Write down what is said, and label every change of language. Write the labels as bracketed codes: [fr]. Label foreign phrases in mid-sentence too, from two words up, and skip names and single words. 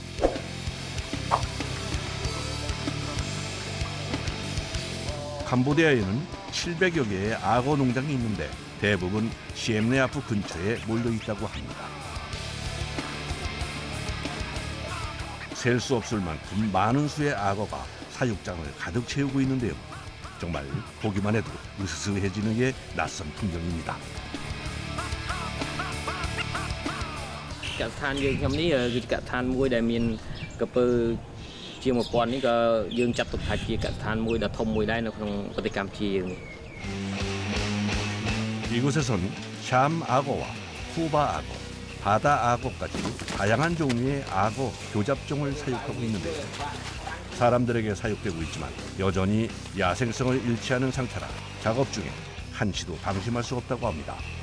[ko] 캄보디아에는 700여 개의 악어 농장이 있는데 대부분 시엠레아프 근처에 몰려 있다고 합니다. 셀 수 없을 만큼 많은 수의 악어가 사육장을 가득 채우고 있는데요. 정말 보기만 해도 으스스해지는 게 낯선 풍경입니다. [km] កសិដ្ឋានយើងខ្ញុំនេះគឺជាកសិដ្ឋានមួយដែលមានក្រពើជាង 1000 នេះក៏យើងចាត់ទុកថាជាកសិដ្ឋានមួយដ៏ធំមួយដែរនៅក្នុងប្រទេសកម្ពុជាយើងនេះ [ko] 이곳에선 샴 악어와 후바 악어, 바다 악어까지 다양한 종류의 악어 교잡종을 사육하고 있는데요. 사람들에게 사육되고 있지만 여전히 야생성을 잃지 않은 상태라 작업 중에 한치도 방심할 수 없다고 합니다.